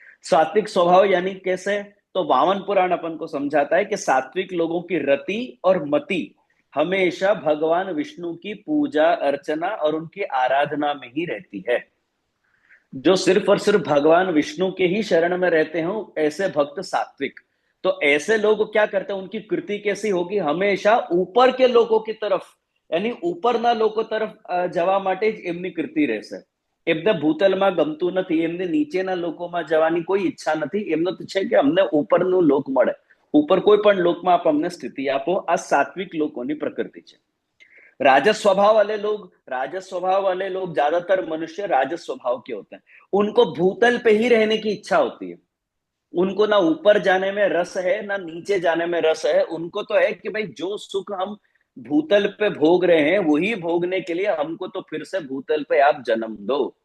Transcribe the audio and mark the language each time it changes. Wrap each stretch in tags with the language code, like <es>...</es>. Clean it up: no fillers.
<hi>सात्विक स्वभाव यानी कैसे? तो वामन पुराण अपन को समझाता है कि सात्विक लोगों की रति और मति हमेशा भगवान विष्णु की पूजा अर्चना और उनकी आराधना में ही रहती है। जो सिर्फ और सिर्फ भगवान विष्णु के ही शरण में रहते हो ऐसे भक्त सात्विक। तो ऐसे लोग क्या करते हैं, उनकी कृति कैसी होगी? हमेशा ऊपर के लोगों की तरफ, यानी</hi> <gu>ઉપરના લોકો તરફ જવા માટે જ એમની કૃતિ રહેશે। એમને ભૂતલમાં ગમતું નથી, એમને નીચેના લોકોમાં જવાની કોઈ ઈચ્છા નથી, એમનો તો છે કે અમને ઉપરનું લોક મળે, ऊपर कोई पण लोकમાં આપ અમને સ્થિતિ આપો। આ સાત્વિક લોકોની પ્રકૃતિ છે।</gu> <hi>राजस स्वभाव वाले लोग ज्यादातर मनुष्य राजस स्वभाव के होते हैं। उनको भूतल पे ही रहने की इच्छा होती है, उनको ना ऊपर जाने में रस है ना नीचे जाने में रस है। उनको तो है कि भाई जो सुख हम भूतल पे भोग रहे हैं वही भोगने के लिए हमको तो फिर से भूतल पे आप जन्म दो।</hi>